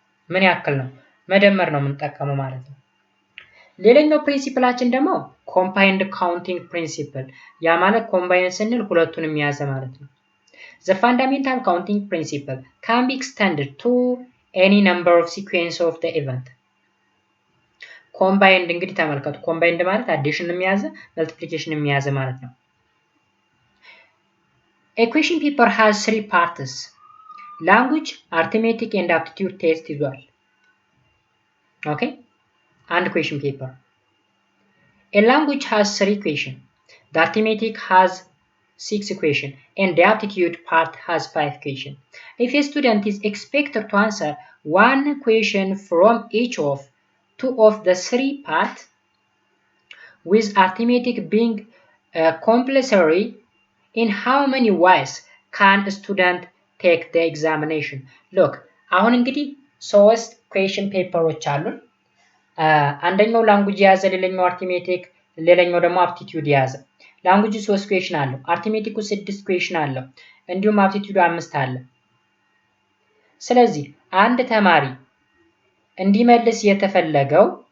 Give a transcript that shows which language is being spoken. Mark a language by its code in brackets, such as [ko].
[am] ምን ያክል ነው መደመር ነው የምንጠቀመው ማለት ነው። [en] ሌላኛው ፕሪንሲፕላችን ደግሞ ኮምባይንድ ካውንቲንግ ፕሪንሲፕል፣ ያ ማለት ኮምባይን ስንል ሁለቱንም የያዘ ማለት ነው። The fundamental counting principle can be extended to any number of sequence of the event. [am] ኮምባይንድ እንግዲህ ተመልከቱ፣ ኮምባይንድ ማለት አዲሽን የሚያዘ መልቲፕሊኬሽን የሚያዘ ማለት ነው። [en] A question paper has 3 parts. Language, arithmetic and aptitude test [am] ይዟል። ኦኬ፣ አንድ [en] question paper. A language has 3 questions. The arithmetic has 6 questions and the aptitude part has 5 questions. If a student is expected to answer one question from each of 2 of the 3 parts, with arithmetic being compulsory, in how many ways can a student take the examination? Look, [am] አሁን እንግዲህ 3 question ፔፐሮች አሉን። አንደኛው ላንጉጅ የያዘ፣ ሌላኛው አርቲሜቲክ፣ ሌላኛው ደግሞ አፕቲቲዩድ የያዘ። ላንጉጅ 3 ኩዌሽን አለው፣ አርቲሜቲኩ 6 ኩዌሽን አለው፣ እንዲሁም አፕቲቲዩዱ 5 አለ። ስለዚህ አንድ ተማሪ እንዲመልስ የተፈለገው